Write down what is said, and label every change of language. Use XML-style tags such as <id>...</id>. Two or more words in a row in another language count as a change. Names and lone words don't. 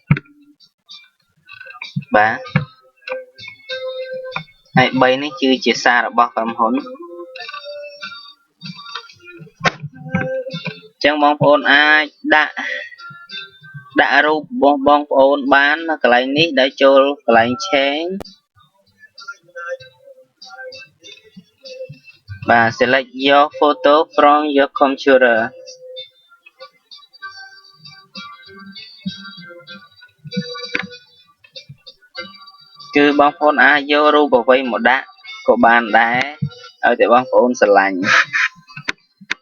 <km>បាទហើយ3នេះគឺជាសាររបស់ក្រុមហ៊ុនចឹងបងប្អូនអាចដាក់រូបរបស់បងប្អូនបាននៅកន្លែងនេះដោយចូលកន្លែង change បាទ</km> <en>select your photo from your computer</en> <km>គឺបងប្អូនអាចយករូបអ្វីមកដាក់ក៏បានដែរឲ្យតែបងប្អូនស្រឡាញ់</km>